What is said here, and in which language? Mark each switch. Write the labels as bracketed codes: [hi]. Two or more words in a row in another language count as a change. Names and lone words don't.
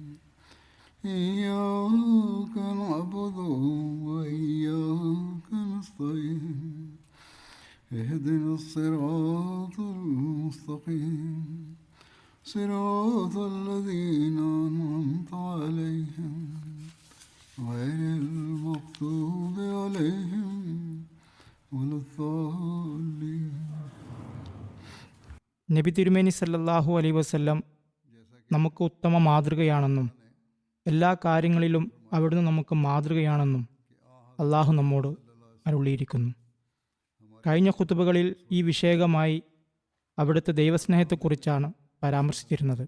[ar] إياك نعبد وإياك نستعين اهدنا الصراط المستقيم صراط الذين أنعمت عليهم غير المغضوب عليهم ولا الضالين. [ml] നബി തിരുമേനി [ar] صلى الله عليه وسلم [ml] നമുക്ക് ഉത്തമ മാതൃകയാണെന്നും എല്ലാ കാര്യങ്ങളിലും അവിടുന്ന് നമുക്ക് മാതൃകയാണെന്നും അള്ളാഹു നമ്മോട് അരുളിയിരിക്കുന്നു. കഴിഞ്ഞ ഖുതുബകളിൽ ഈ വിഷയകമായി അവിടുത്തെ ദൈവസ്നേഹത്തെക്കുറിച്ചാണ് പരാമർശിച്ചിരുന്നത്.